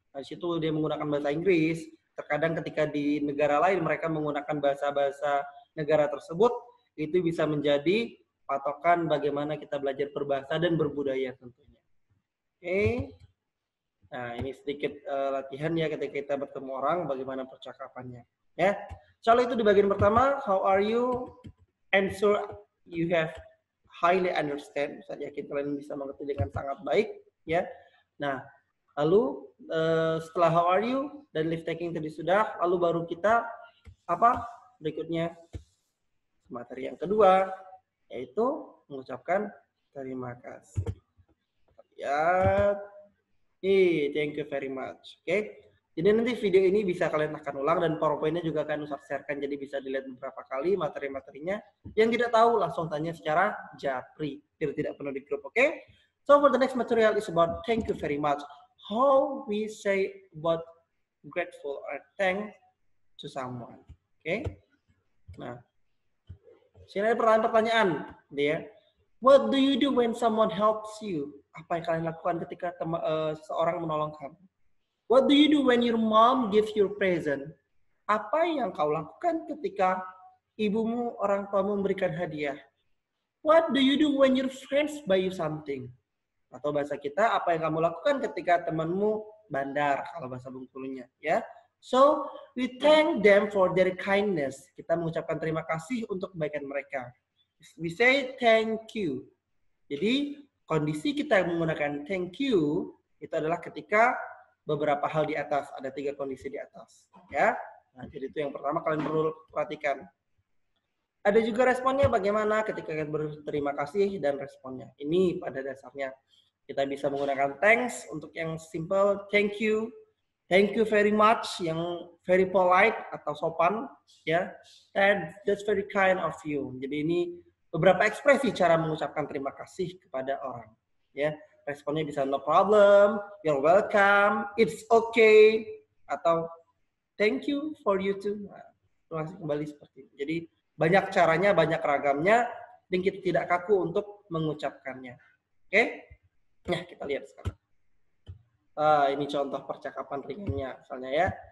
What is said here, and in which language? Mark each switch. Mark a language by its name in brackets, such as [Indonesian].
[Indonesian] Nah, situ dia menggunakan bahasa Inggris. Terkadang ketika di negara lain mereka menggunakan bahasa-bahasa negara tersebut, itu bisa menjadi patokan bagaimana kita belajar berbahasa dan berbudaya tentunya. Oke. Nah, ini sedikit latihan ya ketika kita bertemu orang, bagaimana percakapannya. Ya. Soal itu di bagian pertama, [English] how are you? Answer you have highly understand. [Indonesian] Saya yakin kalian bisa mengerti dengan sangat baik, ya. Nah, lalu setelah [English] how are you [Indonesian] dan leave taking tadi sudah, lalu baru kita apa? Berikutnya materi yang kedua, yaitu mengucapkan terima kasih. Lihat, [English] thank you very much. [Indonesian] Oke, jadi nanti video ini bisa kalian akan ulang dan PowerPoint-nya juga akan share-kan, jadi bisa dilihat beberapa kali materi-materinya. Yang tidak tahu langsung tanya secara japri, biar tidak perlu di grup. Oke? [English] So for the next material is about thank you very much. How we say about grateful or thanks to someone. Oke? [Indonesian] Nah, sini ada pertanyaan, dia. [English] What do you do when someone helps you? [Indonesian] Apa yang kalian lakukan ketika seseorang menolong kamu? [English] What do you do when your mom gives you a present? [Indonesian] Apa yang kau lakukan ketika ibumu, orang tuamu memberikan hadiah? [English] What do you do when your friends buy you something? [Indonesian] Atau bahasa kita, apa yang kamu lakukan ketika temanmu bandar, kalau bahasa Bengkulunya, ya. [English] So, we thank them for their kindness. [Indonesian] Kita mengucapkan terima kasih untuk kebaikan mereka. [English] We say thank you. [Indonesian] Jadi, kondisi kita menggunakan thank you, itu adalah ketika beberapa hal di atas, ada 3 kondisi di atas, ya. Nah, jadi itu yang pertama kalian perlu perhatikan. Ada juga responnya bagaimana ketika kalian berterima kasih dan responnya. Ini pada dasarnya kita bisa menggunakan thanks untuk yang simple, [English] thank you very much, [Indonesian] yang very polite atau sopan, ya. [English] That's very kind of you. [Indonesian] Jadi ini beberapa ekspresi cara mengucapkan terima kasih kepada orang, ya. Responnya bisa [English] no problem, you're welcome, it's okay, [Indonesian] atau [English] thank you for you too. [Indonesian] Nah, langsung kembali seperti itu. Jadi banyak caranya, banyak ragamnya, dan kita tidak kaku untuk mengucapkannya. Oke? Nah, kita lihat sekarang. Ini contoh percakapan ringannya, misalnya ya.